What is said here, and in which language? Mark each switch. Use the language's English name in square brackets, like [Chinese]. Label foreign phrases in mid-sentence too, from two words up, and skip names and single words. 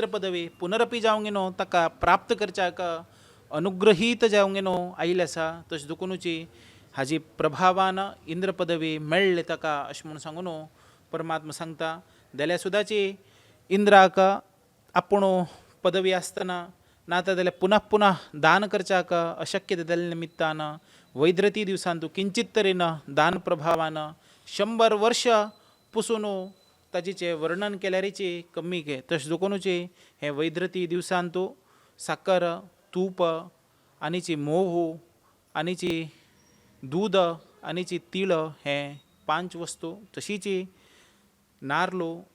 [Konkani] पदवी पुनरपी जावंगिनो ताका प्राप्त करच्याक अनुग्रहीत जावंगिनो आयिल्ले आसा तशें दुखुनूची हाजी प्रभावान इंद्र पदवी मेळ्ळी ताका अशें म्हूण सांगून परमात्मा सांगता जाल्यार सुद्दाची इंद्राक आपूण पदवी आसतना नाता जाल्यार पुनः पुनः दान करच्याक अशक्य जाल्ले निमित्तान वैद्रती दिवसान तूं किंचित तरेन दान प्रभावान 100 वर्ष पुसून ताजेचें वर्णन केल्यारीची कमी घे तशें दुखुनूची हे वैद्रती दिवसान तूं साकर तूप आनीची मोव आनीची दूद आनीची तीळ हे 5 वस्तू तशीची नारलो